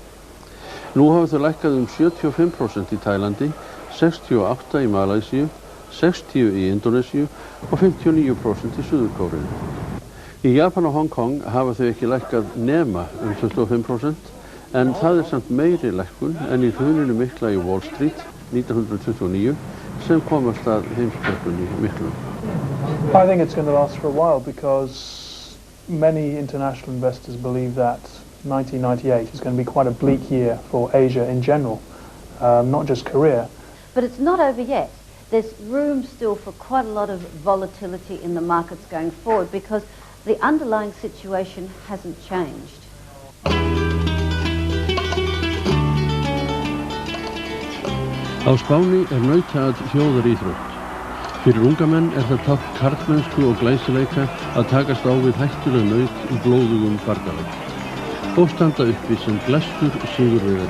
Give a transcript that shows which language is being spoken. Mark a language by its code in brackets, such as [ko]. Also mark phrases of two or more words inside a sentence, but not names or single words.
[is] Nú hafa þau lækkað 75% í Tælandi, 68% í Malæsíu, 60% í Indónesíu og 59% í Suður-Kóreu. Í Japan og Hong Kong hafa þau ekki lækkað nema 25%, en það samt meiri lækkun en í hruninu mikla í Wall Street 1929 sem komast að heimskreppunni miklu. [en] I think it's going to last for a while because many international investors believe that 1998 is going to be quite a bleak year for Asia in general, not just Korea. But it's not over yet. There's room still for quite a lot of volatility in the markets going forward because the underlying situation hasn't changed. [is] Á Spáni nautaat þjóðaríþrótt. Fyrir unga menn það tákn karlmennsku og glæsileika að takast á við hættuleg naut í blóðugum bardaga. Og standa uppi sem glæstur sigurvegari.